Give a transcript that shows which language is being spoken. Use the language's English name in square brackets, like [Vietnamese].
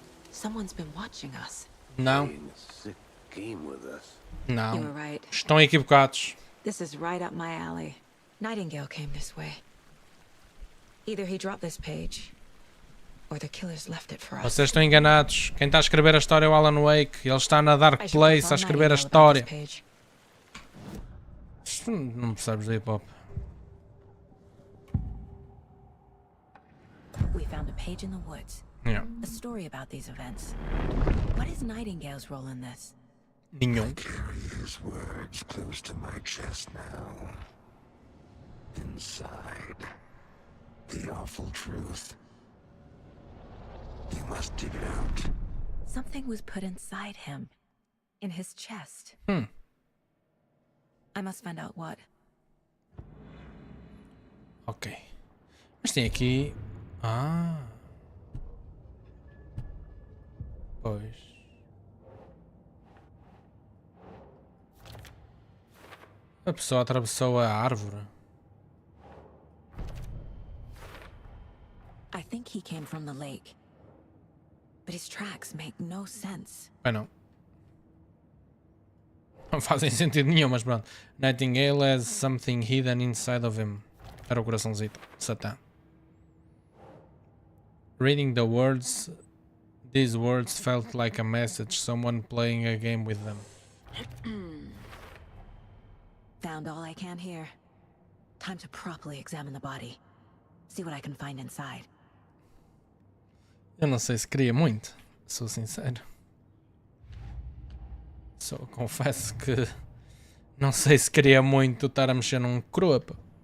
[English] Someone's been watching us. [Portuguese] Não. [English] Playing a sick game with us. You were [Portuguese] Não. [English] right. [Portuguese] Estão equivocados. [English] This is right up my alley. Nightingale came this way. Either he dropped this page, or the killers left it for us. [Portuguese] Vocês estão enganados. Quem está a escrever a história é o Alan Wake. Ele está na Dark Place a escrever a história. Não percebes do hip hop. [English] We found a page in the woods. Yeah. A story about these events. What is Nightingale's role in this? [Portuguese] Nenhum. [English] Carry his words close to my chest now. Inside, the awful truth. You must dig it out. Something was put inside him. In his chest. I must find out what. [Portuguese] Ok. Mas tem aqui... Ah. Pois. A pessoa atravessou a árvore. [English] I think he came from the lake. But his tracks make no sense. [Portuguese] Bem, não. Não fazem sentido nenhum, mas pronto. [English] Nightingale has something hidden inside of him. [Portuguese] Era o coraçãozinho. Satã. [English] Reading the words, these words felt like a message, someone playing a game with them. Found all I can here. Time to properly examine the body. See what I can find inside. [Portuguese] Eu não sei se queria muito, sou sincero. Só confesso que não sei se queria muito estar a mexer num cropa.